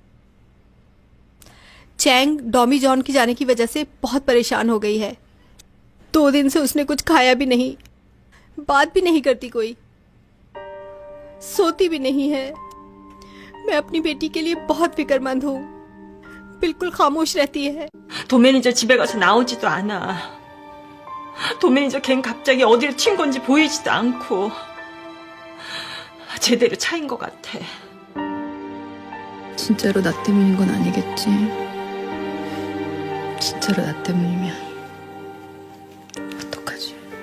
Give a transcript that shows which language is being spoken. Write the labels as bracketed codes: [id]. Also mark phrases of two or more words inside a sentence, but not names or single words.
[hi] चैंग डॉमी जॉन की जाने की वजह से बहुत परेशान हो गई है। 2 दिन से उसने कुछ खाया भी नहीं, बात भी नहीं करती कोई, सोती भी नहीं है। मैं अपनी बेटी के लिए बहुत फिक्रमंद हूँ। बिल्कुल खामोश रहती है। [ko] 도매니저 집에 가서 나오지도 않아. 도매니저 걘 갑자기 어디로 튄 건지 보이지도 않고 제대로 차인 것 같아. 진짜로 나 때문인 건 아니겠지? 진짜로 나 때문이면 어떡하지?